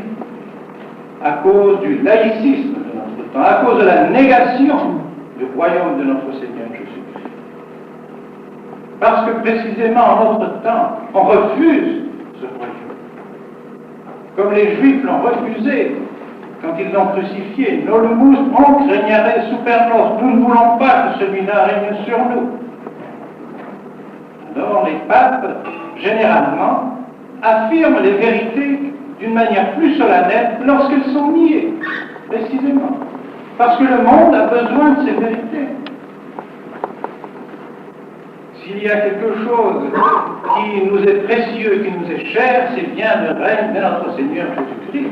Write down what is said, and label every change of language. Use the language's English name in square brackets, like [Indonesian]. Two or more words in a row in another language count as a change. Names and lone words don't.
[French] À cause du laïcisme de notre temps, à cause de la négation du royaume de notre Seigneur Jésus-Christ. Parce que précisément en notre temps, on refuse ce royaume. Comme les Juifs l'ont refusé quand ils l'ont crucifié. [Latin] Nolumus honc regnare super nos. [French] Nous ne voulons pas que celui-là règne sur nous. Alors les papes, généralement, affirment les vérités d'une manière plus solennelle lorsqu'elles sont niées, précisément. Parce que le monde a besoin de ces vérités. S'il y a quelque chose qui nous est précieux, qui nous est cher, c'est bien le règne de notre Seigneur Jésus-Christ.